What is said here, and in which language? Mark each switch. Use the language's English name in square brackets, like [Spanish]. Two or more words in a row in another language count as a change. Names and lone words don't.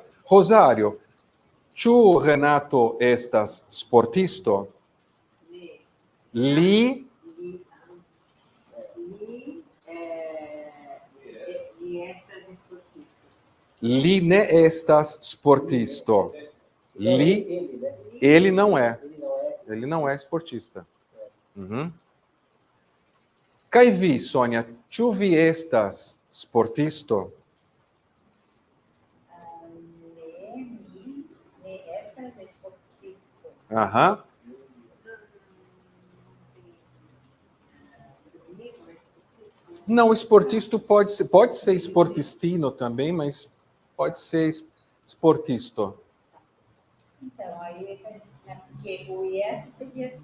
[Esperanto] Rosário, ĉu Renato estas sportisto? Ne. Li Li estas esportista. Li ne estas sportisto. Li, [Portuguese] ele não é. Ele não é esportista. Uhum. [Esperanto] Kaj vi, Sônia, ĉu vi estas sportisto? Ne estas esportista. Aham. [Portuguese] Não, esportisto pode ser esportistino também, mas pode ser esportisto. Então, aí, né, porque o IS seria.